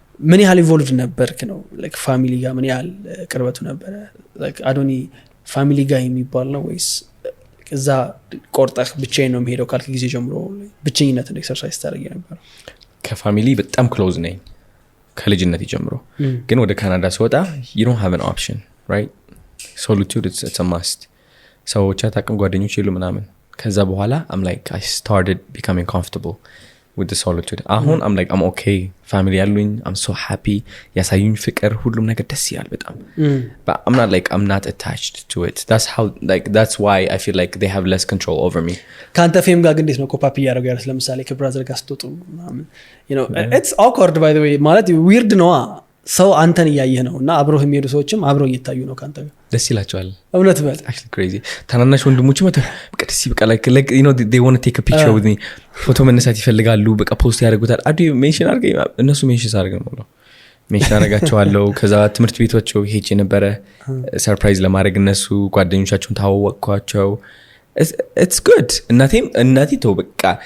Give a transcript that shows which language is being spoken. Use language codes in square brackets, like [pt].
[am] ምን ያህል ኢንቮልቭድ ነበርክ ነው like ፋሚሊ ጋር ምን ያህል ቅርበቱ ነበረ like አዶኒ ፋሚሊ ጋር የሚባል ነው ወይስ እዛ ቆርጠህ ብቻዬን ነው የምሄደው ካልክ ጊዜ ጀምሮ ብቻኝነትን ኤክሰርሳይዝ ታደርጊ ነበር ከፋሚሊ በጣም ክሎዝ ነኝ ከልጅነት ጀምሮ ግን ወደ ካናዳ ስወጣ [en] you don't have an option right solitude it's a must [am] ሰዎች አታውቅም ጓደኞች የሉ ምናምን ከዛ በኋላ [en] I'm like I started becoming comfortable with the solitude [am] አሁን [en] I'm like I'm okay family [am] ያሉኝ [en] I'm so happy [am] ያሳዩኝ ፍቅር ሁሉም ነገር ደስ ይላል በጣም [en] but I'm not attached to it that's why I feel like they have less control over me [am] ካንተ ፌም ጋር እንዴት ነው ኮፓፕ እያደረጉ ያሉት ለምሳሌ ከብራዘር ጋር ስትወጡ [en] you know it's awkward by the way [am] ማለት weird ነው ሰው አንተን እያየህ ነው እና አብረው የሚሄዱ ሰዎችም አብረው እየታዩ ነው ካንተ ጋር ደስ ይላቸዋል እውነት በል [en] actually crazy [am] ታናናሽ ወንድሞች በቃ ደስ ይበቃ [en] like you know they want to take a picture with me [am] ፎቶ መነሳት ይፈልጋሉ በቃ ፖስት ያደርጉታል አዲ ሜንሽን አድርገኝ እነሱ ሜንሽን አድርገን ነው ሜንሽን አደርጋቸዋለሁ ከዛ ትምህርት ቤቶቸው ሄጄ ነበረ ሰርፕራይዝ ለማድረግ እነሱ ጓደኞቻቸውን ታወቅኳቸው [en] it's good [am] እናቴ ተው በቃ